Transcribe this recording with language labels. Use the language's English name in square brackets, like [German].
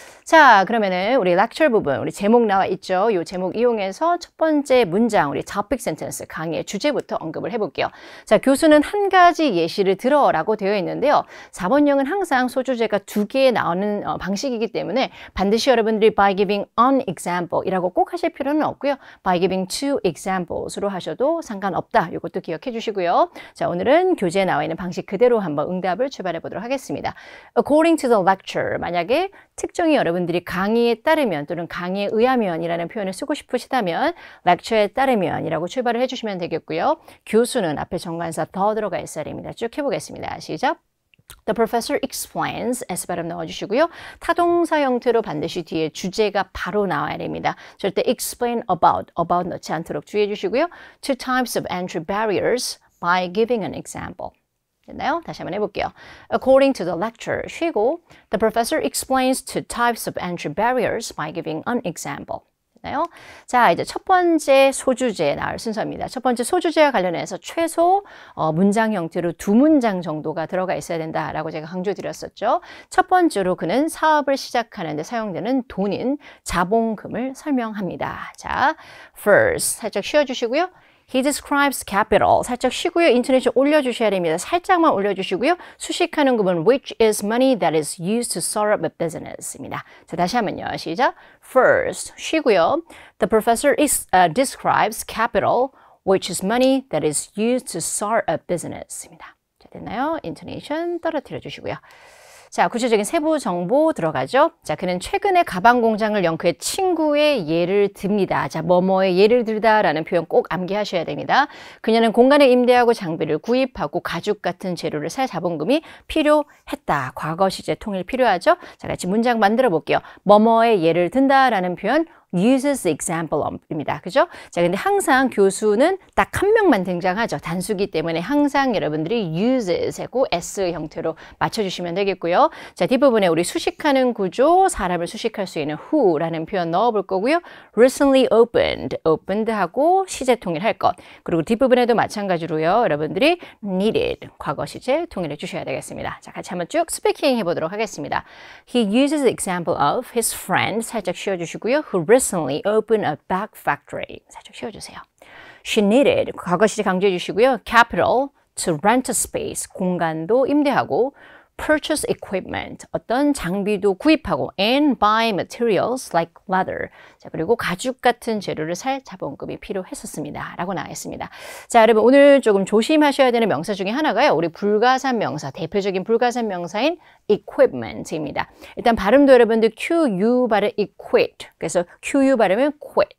[Korean] 자, 그러면은 우리 렉처 부분, 우리 제목 나와 있죠. 이 제목 이용해서 첫 번째 문장, 우리 topic sentence 강의의 주제부터 언급을 해볼게요. 자, 교수는 한 가지 예시를 들어라고 되어 있는데요. 4번형은 항상 소주제가 2개 나오는 방식이기 때문에 반드시 여러분들이 [English] by giving an example [Korean] 이라고 꼭 하실 필요는 없고요. [English] by giving two examples로 하셔도 상관없다. [Korean] 이것도 기억해 주시고요. 자, 오늘은 교재에 나와 있는 방식 그대로 한번 응답을 출발해 보도록 하겠습니다. [English] According to the lecture, [Korean] 만약에 특정히 여러분들이 강의에 따르면 또는 강의에 의하면이라는 표현을 쓰고 싶으시다면 lecture에 따르면이라고 출발을 해주시면 되겠고요. 교수는 앞에 정관사 더 들어가 있어야 됩니다. 쭉 해보겠습니다. 시작. [English] The professor explains, S [Korean] 발음 넣어주시고요. 타동사 형태로 반드시 뒤에 주제가 바로 나와야 됩니다. 절대 explain about 넣지 않도록 주의해 주시고요. [English] Two types of entry barriers by giving an example. [Korean] 됐나요? 다시 한번 해볼게요. [English] According to the lecture, [Korean] 쉬고 [English] The professor explains two types of entry barriers by giving an example. [Korean] 자, 이제 첫 번째 소주제에 나올 순서입니다. 첫 번째 소주제와 관련해서 최소 문장 형태로 2문장 정도가 들어가 있어야 된다라고 제가 강조드렸었죠. 첫 번째로 그는 사업을 시작하는 데 사용되는 돈인 자본금을 설명합니다. 자, first 살짝 쉬어주시고요. [English] He describes capital. [Korean] 살짝 쉬고요. 인토네이션 올려주셔야 됩니다. 살짝만 올려주시고요. 수식하는 구분 [English] which is money that is used to start up a business입니다. [Korean] 자, 다시 한번요. 시작. First, 쉬고요. [English] The professor describes capital, which is money that is used to start a business입니다. [Korean] 자, 됐나요? 인토네이션 떨어뜨려 주시고요. 자, 구체적인 세부 정보 들어가죠. 자, 그는 최근에 가방 공장을 연 그의 친구의 예를 듭니다. 자, 뭐뭐의 예를 들다라는 표현 꼭 암기하셔야 됩니다. 그녀는 공간을 임대하고 장비를 구입하고 가죽 같은 재료를 살 자본금이 필요했다. 과거 시제 통일 필요하죠. 자, 같이 문장 만들어 볼게요. 뭐뭐의 예를 든다라는 표현 [English] uses example of [Korean] 입니다. 그죠? 자, 근데 항상 교수는 딱 한 명만 등장하죠. 단수기 때문에 항상 여러분들이 uses 하고 s 형태로 맞춰주시면 되겠고요. 자, 뒷부분에 우리 수식하는 구조, 사람을 수식할 수 있는 who라는 표현 넣어볼 거고요. recently opened 하고 시제 통일할 것. 그리고 뒷부분에도 마찬가지로요. 여러분들이 needed, 과거 시제 통일해 주셔야 되겠습니다. 자, 같이 한번 쭉 스피킹 해보도록 하겠습니다. [English] He uses the example of his friend, [Korean] 살짝 쉬어주시고요. [English] Who recently opened a bag factory. [Korean] 살짝 쉬어주세요. [English] She needed, [Korean] 과거 시제 강조해 주시고요. [English] Capital, to rent a space, [Korean] 공간도 임대하고 [English] purchase equipment, [Korean] 어떤 장비도 구입하고 [English] and buy materials like leather. [Korean] 자, 그리고 가죽 같은 재료를 살 자본금이 필요했었습니다. 라고 나와 있습니다. 자, 여러분 오늘 조금 조심하셔야 되는 명사 중에 하나가요. 우리 불가산 명사, 대표적인 불가산 명사인 equipment입니다. 일단 발음도 여러분들 QU 발음 equip. 그래서 QU 발음은 quit.